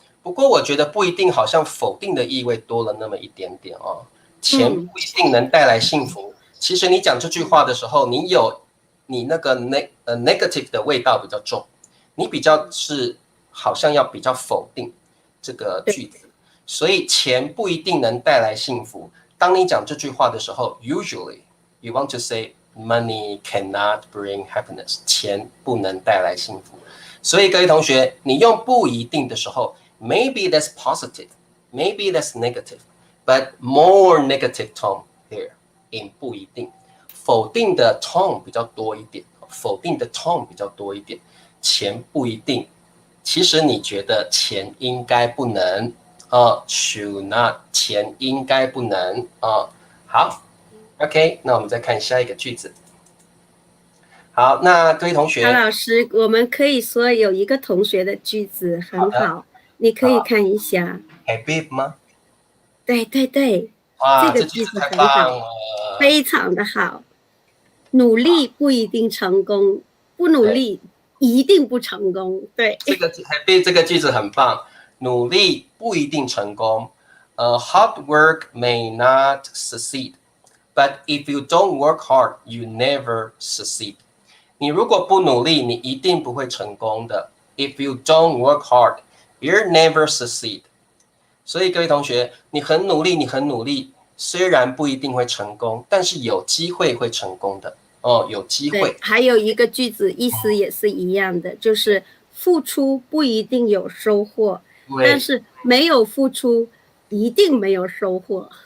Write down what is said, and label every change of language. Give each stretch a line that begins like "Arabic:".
Chinese: 不过我觉得不一定，好像否定的意味多了那么一点点钱不一定能带来幸福。其实你讲这句话的时候，你那个negative 的味道比较重，你比较是好像要比较否定这个句子。所以钱不一定能带来幸福。当你讲这句话的时候 ，
English: usually you want to say money cannot bring happiness，
Chinese: 钱不能带来幸福。所以各位同学，你用不一定的时候
English: ，maybe that's positive, maybe that's negative, but more negative tone here in 不一定。
Chinese: 否定的 tone 比较多一点，否定的 tone 比较多一点。钱不一定，其实你觉得钱应该不能
English: should not，
Chinese: 钱应该不能好 ，OK， 那我们再看下一个句子。好，那各位同学，老师，我们可以说有一个同学的句子很好，你可以看一下。 Habib 吗？对对对，哇，这个句子很好，非常的好。努力不一定成功，不努力一定不成功。对，这个句子很棒。努力不一定成功。
English: Hard work may not succeed, but if you don't work hard, you never succeed.
Chinese: 你如果不努力，你一定不会成功的。
English: If you don't work hard, you'll never succeed.
Chinese: 所以各位同学，你很努力，虽然不一定会成功，但是有机会会成功的有机会。还有一个句子意思也是一样的，就是付出不一定有收获，但是没有付出一定没有收获。